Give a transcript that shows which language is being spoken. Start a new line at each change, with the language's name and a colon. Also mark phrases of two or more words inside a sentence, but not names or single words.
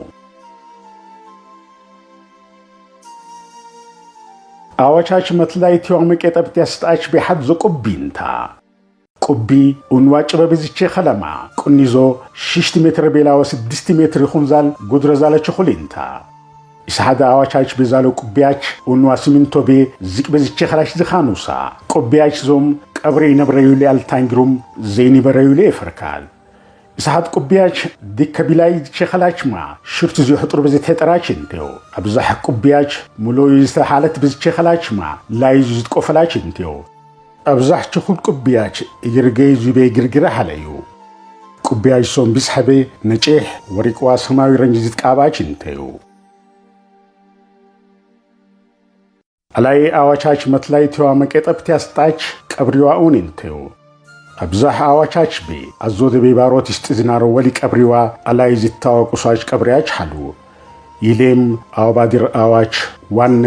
Harari: አዋቻች መትላይቲዋ መቄጠብት ያስጣች ቢሐድ ዘቁቢንታ ቁቢ ኡንዋጭ በብዝቼ ኸለማ ቁኒዞ 6 ሜትር ቤላው 6 ሜትር ይኹንዛል ጉድረዛለች ኹሊንታ ኢሳሐዳ አዋቻች በዛሎ ቁቢያች ኡንዋ ሲሚንቶ ቤ ዝቅ በዝቼ ኸላሽ ዝኻኑሳ ቁቢያች ዞም ቀብሬ ነብረዩሌ አልታንግሩም ዘይኒ በረዩሌ ይፈርካል ኢሳሐድ ቁቢያች ዲከቢላይ ቸኸላችማ ሽርቱ ዚሁ ጥሩ በዘት ተጠራች እንቴው አብዛህ ቁቢያች ሙሉ ይስተሐለት በዝቼ ኸላችማ ላይ ዝት ቆፈላች እንቴው አብዛህ ቸኹል ቁቢያች ይርገይ ዚቤ ግርግራ ሐለዩ ቁቢያች ሶም ቢስሐቤ ነጪህ ወሪቅዋ ሰማዊ ረንጅ ዝት ቃባች እንቴው አላይ አዋቻች መትላይቲዋ መቄጠብት ያስጣች ቀብሪዋውን እንቴው አብዛህ አዋቻች ቤ አዞደ ቤባሮት ይስጥዝናሮ ወሊ ቀብሪዋ አላይ ዝታወቁሳች ቀብሪያች ሐሉ ይሌም አውባዲር አዋች ዋን